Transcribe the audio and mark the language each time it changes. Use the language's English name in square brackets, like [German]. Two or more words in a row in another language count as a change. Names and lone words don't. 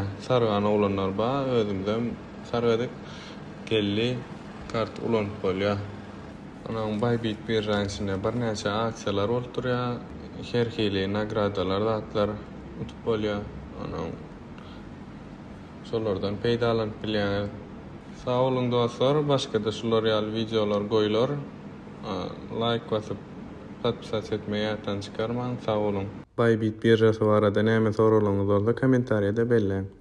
[Turkmen] Sargany ulanlar bar, özümden sargadyk geldi kart ulanyp bolýar. Onuň Bybit birjasyna bir näçe aksiýalar bolup durýar. Her hili nagradalar, zatlar utup bolýar. Onuň şolardan peýdalanyp bilýär. Sağ olun dostlar, başka da şular ýaly videolar goýlar. Like basyp podpisat etmeyi ýatdan çykarmaň. Sağ olun. Bybit birjasy barada näme sorularyňyz bolsa kommentariýada belläň.